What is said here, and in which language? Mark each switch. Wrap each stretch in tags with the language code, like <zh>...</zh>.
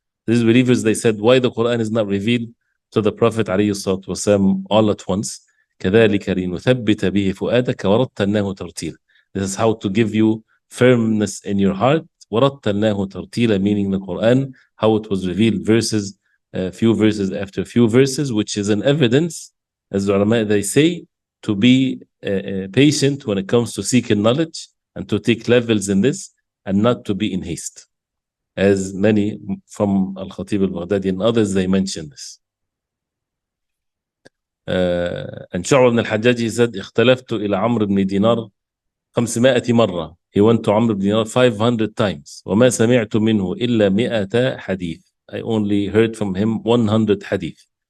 <en>These believers, they said, why the Quran is not revealed to the Prophet alayhi salatu wasalam all at once?</en> <ar>كَذَلِكَ لِنُثَبِّتَ بِهِ فُؤَادَكَ وَرَتَّلْنَاهُ تَرْتِيلًا.</ar> <en>This is how to give you firmness in your heart.</en> <ar>وَرَتَّلْنَاهُ تَرْتِيلًا,</ar> <en>meaning the Quran, how it was revealed, verses, few verses after few verses, which is an evidence, as the ulama they say, to be patient when it comes to seeking knowledge and to take levels in this, and not to be in haste. As many from Al-Khatib al-Baghdadi and others, they mention this.</en> <ar>And شعبة بن الحجاج</ar> <en>he said</en> <ar>اختلفت إلى عمرو بن دينار 500 مرة.</ar> <en>He went to عمرو بن دينار 500 times.</en> <ar>وما سمعت منه إلا 100 حديث.</ar> <en>I only heard from him 100 حديث.</en>